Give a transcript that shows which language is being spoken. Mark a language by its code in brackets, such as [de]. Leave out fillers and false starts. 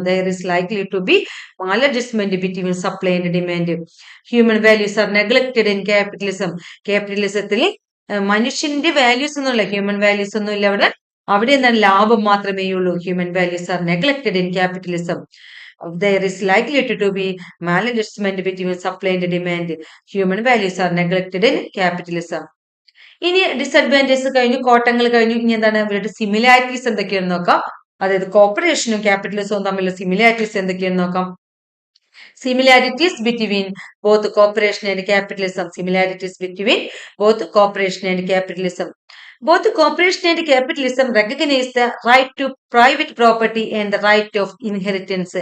[en] There is likely to be maladjustment between supply and demand. Human values are neglected in capitalism. [ml] ക്യാപിറ്റലിസത്തിൽ മനുഷ്യന്റെ values ഒന്നുമില്ല, human values ഒന്നും ഇല്ല. അവിടെ എന്താണ്, ലാഭം മാത്രമേ ഉള്ളൂ. [en] Human values are neglected in capitalism. There is likely to be maladjustment between supply and demand. Human values are neglected in capitalism. [ml] ഇനി ഡിസഡ്വാൻറ്റേജസ് കഴിഞ്ഞു, കോട്ടങ്ങൾ കഴിഞ്ഞു. ഇനി എന്താണ് ഇവരുടെ സിമിലാരിറ്റീസ് എന്തൊക്കെയാണെന്ന് നോക്കാം. അതായത് കോപ്പറേഷനും ക്യാപിറ്റലിസവും തമ്മിലുള്ള സിമിലാരിറ്റീസ് എന്തൊക്കെയാണെന്ന് നോക്കാം. [en] Similarities between both cooperation and capitalism. Similarities between both cooperation and capitalism. Both cooperation and capitalism recognize the right to private property and the right of inheritance.